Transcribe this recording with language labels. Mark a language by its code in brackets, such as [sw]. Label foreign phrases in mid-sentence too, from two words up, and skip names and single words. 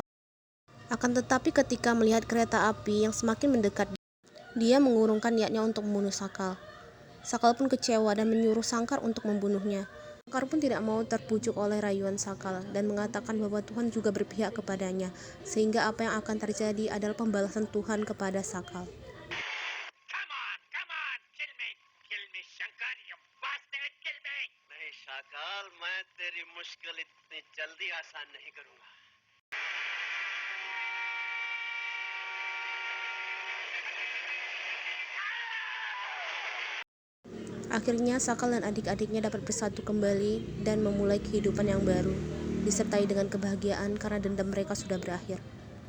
[id] Akan tetapi ketika melihat kereta api yang semakin mendekat, dia mengurungkan niatnya untuk membunuh Sakal. Sakal pun kecewa dan menyuruh Sangkar untuk membunuhnya. Sangkar pun tidak mau terbujuk oleh rayuan Sakal dan mengatakan bahwa Tuhan juga berpihak kepadanya, sehingga apa yang akan terjadi adalah pembalasan Tuhan kepada Sakal. [en] Come on, kill me, Shankar, you bastard, kill me. [hi] नहीं शाकाल, मैं तेरी मुश्किल इतनी जल्दी आसान नहीं करूंगा. [id] Akhirnya Sakal dan adik-adiknya dapat bersatu kembali dan memulai kehidupan yang baru, disertai dengan kebahagiaan karena dendam mereka sudah berakhir.